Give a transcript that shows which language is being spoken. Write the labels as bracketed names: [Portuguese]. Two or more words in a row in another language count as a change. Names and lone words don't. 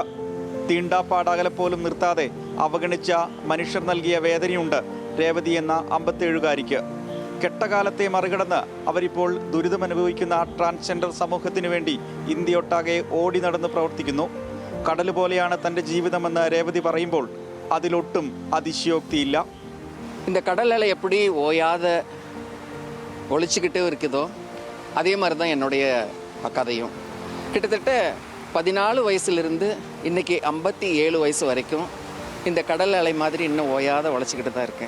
[Malayalam] തീണ്ടാപ്പാടാകലെ പോലും നിർത്താതെ അവഗണിച്ച മനുഷ്യർ നൽകിയ വേദനയുണ്ട് രേവതി എന്ന 57-കാരിക്ക്. കെട്ടകാലത്തെ മറികടന്ന് അവരിപ്പോൾ ദുരിതമനുഭവിക്കുന്ന ട്രാൻസ്ജെൻഡർ സമൂഹത്തിനു വേണ്ടി ഇന്ത്യയൊട്ടാകെ ഓടി നടന്ന് പ്രവർത്തിക്കുന്നു. കടൽ പോലെയാണ് തൻ്റെ ജീവിതമെന്ന് രേവതി പറയുമ്പോൾ അതിലൊട്ടും അതിശയോക്തിയില്ല. [Tamil] இந்த கடல் அலை எப்படி ஓயாத ஒழிச்சுக்கிட்டே இருக்குதோ அதே மாதிரி தான் என்னுடைய கதையும். கிட்டத்தட்ட 14 வயசுலேருந்து இன்றைக்கி 57 வயசு வரைக்கும் இந்த கடல் அலை மாதிரி இன்னும் ஓயாத உழைச்சிக்கிட்டு தான் இருக்கேன்.